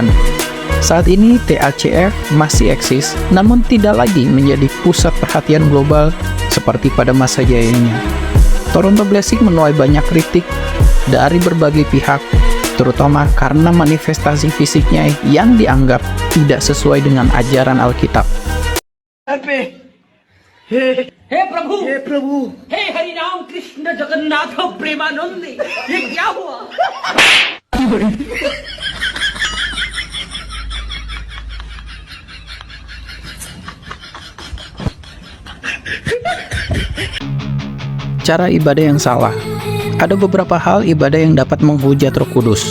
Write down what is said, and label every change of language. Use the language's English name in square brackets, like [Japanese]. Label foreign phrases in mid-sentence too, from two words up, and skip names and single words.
[Indonesian] Saat ini TACF masih eksis, namun tidak lagi menjadi pusat perhatian global seperti pada masa jayanya. Toronto Blessing menuai banyak kritik dari berbagai pihak, terutama karena manifestasi fisiknya yang dianggap tidak sesuai dengan ajaran Alkitab. [Hindi] हे प्रभु हे हरि राम कृष्ण जगन्नाथ प्रेमानंद ये क्या हुआ? [Indonesian] Cara ibadah yang salah. Ada beberapa hal ibadah yang dapat menghujat Roh Kudus.